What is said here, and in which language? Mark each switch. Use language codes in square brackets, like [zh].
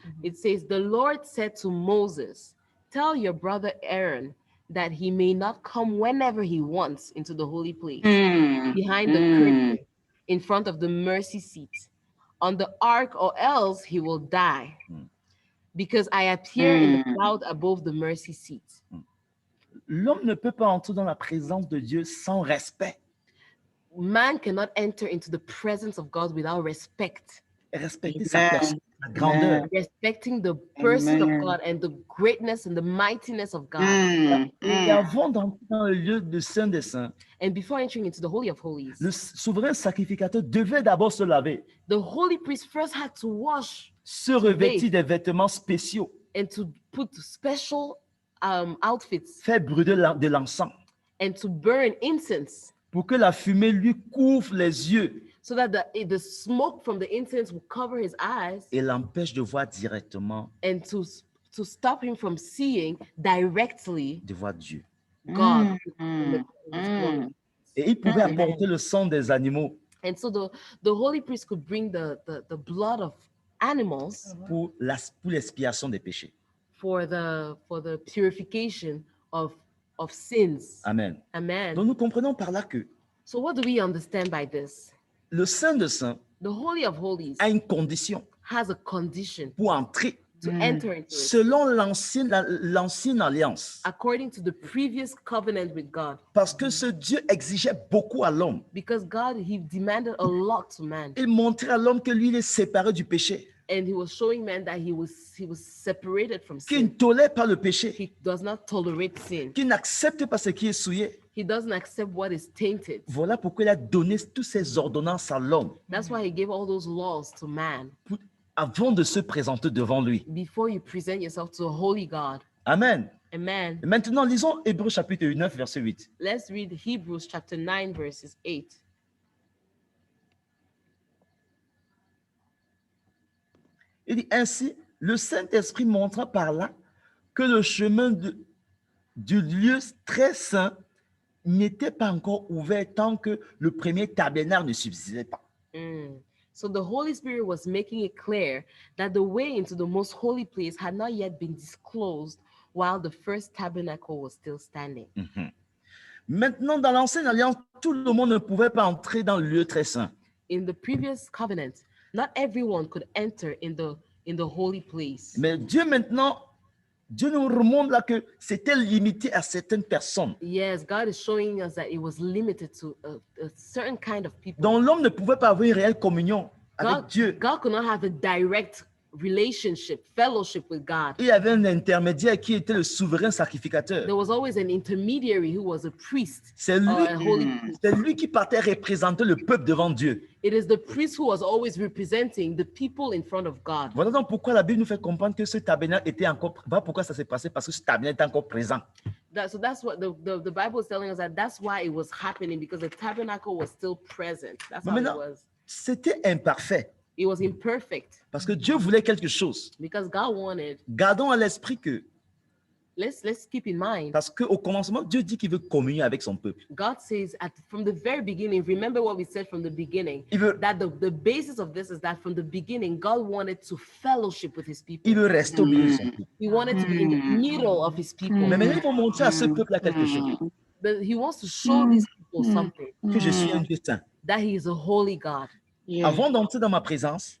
[en] It says, the Lord said to Moses, tell your brother Aaron that he may not come whenever he wants into the holy place, behind the curtain, in front of the mercy seat, on the ark, or else he will die, because I appear in the cloud above the mercy seat. [fr] L'homme ne peut pas entrer dans la présence de Dieu sans respect. [en] Man cannot enter into the presence of God without respect. [fr] Respecter sa personne, sa grandeur. [en] Respecting the person of God and the greatness and the mightiness of God. [fr] Et avant d'entrer dans le lieu de Saint des Saints, [en] And before entering into the Holy of Holies, [fr] le souverain sacrificateur devait d'abord se laver, [en] the holy priest first had to wash [fr] se revêtir des vêtements spéciaux, [en] and to put special outfits [fr] faire brûler de l'encens [en] and to burn incense [fr] pour que la fumée lui couvre les yeux [en] so that the smoke from the incense will cover his eyes [fr] et l'empêche de voir directement, [en] and to stop him from seeing directly [fr] de voir Dieu. [en] God. [fr] Et il pouvait apporter le sang des animaux [en] And so the holy priest could bring the blood of animals [fr] pour l'expiation des péchés. [en] for the purification of sins. [fr] Amen. [en] Amen. [fr] Donc nous comprenons par là que [en] So what do we understand by this? [fr] le Saint de Saints [en] The Holy of Holies [fr] a une condition [en] has a condition [fr] pour entrer [en] to enter into it [fr] selon l'ancienne alliance. [en] according to the previous covenant with God. [fr] Parce que ce Dieu exigeait beaucoup à l'homme. [en] Because God, he demanded a lot to man. [fr] Il montrait à l'homme que lui, il est séparé du péché, [en] And he was showing man that he was separated from [fr] qu'il ne [en] sin. [fr] tolère pas le péché, [en] He does not tolerate sin. [fr] qu'il n'accepte pas ce qui est souillé. [en] He doesn't accept what is tainted. [fr] Voilà pourquoi il a donné toutes ces ordonnances à l'homme [en] That's why he gave all those laws to man [fr] avant de se présenter devant lui. [en] before you present yourself to a holy God. [fr] Amen. [en] Amen. [fr] Et maintenant, lisons Hébreux chapitre 9, verset 8. [en] Let's read Hebrews chapter 9, verses 8. [fr] Il dit ainsi, le Saint-Esprit montra par là que le chemin du lieu très saint n'était pas encore ouvert tant que le premier tabernacle ne subsistait pas. Mm. [en] So the Holy Spirit was making it clear that the way into the most holy place had not yet been disclosed while the first tabernacle was still standing. Mhm. [fr] Maintenant, dans l'ancienne alliance, tout le monde ne pouvait pas entrer dans le lieu très saint. [en] In the previous covenant, not everyone could enter in the holy place. [fr] Mais Dieu maintenant, Dieu nous remonte là que c'était limité à certaines personnes. [en] Yes, God is showing us that it was limited to a certain kind of people. [fr] Donc l'homme ne pouvait pas avoir une réelle communion avec Dieu. [en] God could not have a direct relationship, fellowship with God. [fr] Il y avait un intermédiaire qui était le souverain sacrificateur. [en] There was always an intermediary who was a priest. [fr] C'est lui qui partait représenter le peuple devant Dieu. [en] It is the priest who was always representing the people in front of God. [fr] Voilà donc pourquoi la Bible nous fait comprendre que ce tabernacle était encore. Voilà pourquoi ça s'est passé, parce que ce tabernacle était encore présent. [en] So that's what the Bible is telling us, that that's why it was happening, because the tabernacle was still present. That's how it was. [fr] C'était imparfait. [en] It was imperfect. [fr] Parce que Dieu voulait quelque chose. [en] Because God wanted. [fr] Gardons à l'esprit que. [en] Let's keep in mind. [fr] Parce qu'au commencement, Dieu dit qu'il veut communier avec son peuple. [en] God says from the very beginning, remember what we said from the beginning, that the basis of this is that from the beginning, God wanted to fellowship with his people. [fr] Il veut rester au milieu de son peuple. [en] He wanted to be in the middle of his people. [fr] Mais maintenant, il faut montrer à ce peuple-là quelque chose. [en] But he wants to show these people something. [fr] Que je suis un Dieu saint. [en] That he is a holy God. [fr] Avant d'entrer dans ma présence,